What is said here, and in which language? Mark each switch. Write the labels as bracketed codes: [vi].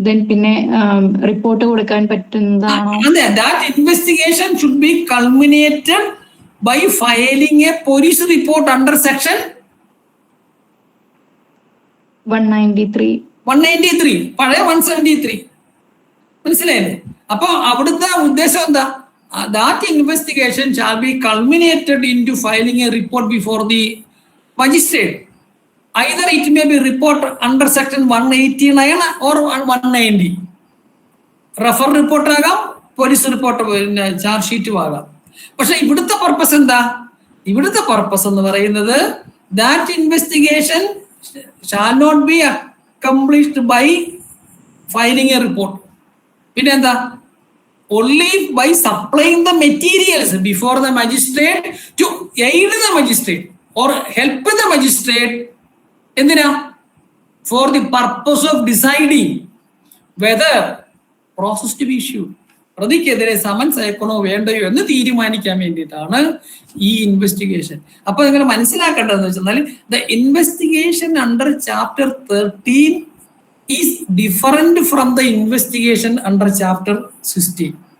[ml] പിന്നെ റിപ്പോർട്ട് കൊടുക്കാൻ പറ്റുന്നതാണോ? അതെ, [en] That investigation should be culminated by filing a police report under section 193. [ml] പഴയ 173. മനസ്സിലായില്ലേ? അപ്പൊ അവിടുത്തെ ഉദ്ദേശം എന്താ? [en] That investigation shall be culminated into filing a report before the magistrate. Either it may be report under section 189 or 190. [ml] Refer report ആകാം, police report charge ഷീറ്റും ആകാം. പക്ഷെ ഇവിടുത്തെ പർപ്പസ് എന്താ? ഇവിടുത്തെ പർപ്പസ് എന്ന് പറയുന്നത് [en] That investigation shall not be accomplished by filing a report. [ml] പിന്നെ എന്താ? [en] only by supplying the materials before the magistrate to aid the magistrate or help the magistrate. [ml] എന്തിനാ? [en] For the purpose of deciding whether process to be issued. [ml] പ്രതിക്കെതിരെ summons അയക്കണോ വേണ്ടയോ എന്ന് തീരുമാനിക്കാൻ വേണ്ടിയിട്ടാണ് ഈ investigation. അപ്പൊ നിങ്ങൾ മനസ്സിലാക്കേണ്ടതെന്ന് വെച്ചാൽ [en] The investigation under chapter 13 is different from the investigation under chapter 16.